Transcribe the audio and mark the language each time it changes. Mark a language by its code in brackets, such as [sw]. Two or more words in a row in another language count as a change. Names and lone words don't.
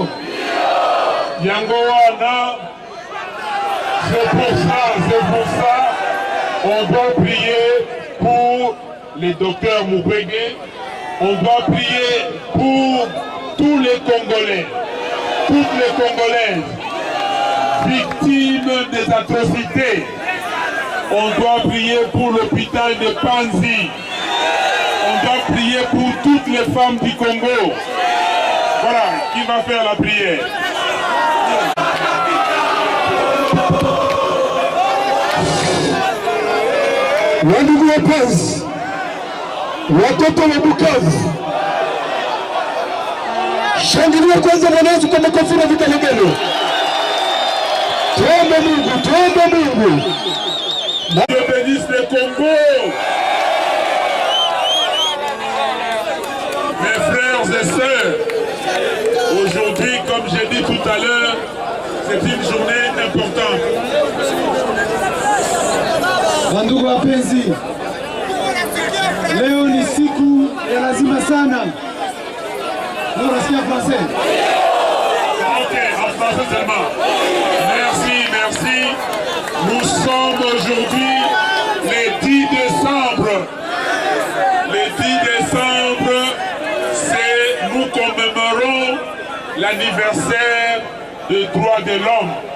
[fr] Yangoana, c'est pour ça, on doit prier pour le docteur Mukwege, on doit prier pour tous les Congolais, toutes les Congolaises, victimes des atrocités. On doit prier pour l'hôpital de Panzi. On doit prier pour toutes les femmes du Congo. Voilà, qui va faire la prière? [sw] Wandugu wapenzi, watoto wa Bukavu, shangilia kwanza Bwana Yesu kwa makofi na vigelegele. Tuombe Mungu, tuombe Mungu. [fr] Dieu bénisse le Congo. Mes frères et sœurs, aujourd'hui, comme j'ai dit tout à l'heure, c'est une journée importante. [sw] Wandugu wapenzi, leo ni siku ya lazima sana. [fr] Nous restons en français. Ok, en français seulement. Merci, merci. Nous sommes aujourd'hui le 10 décembre. Le 10 décembre, nous commémorons l'anniversaire du droit de l'homme.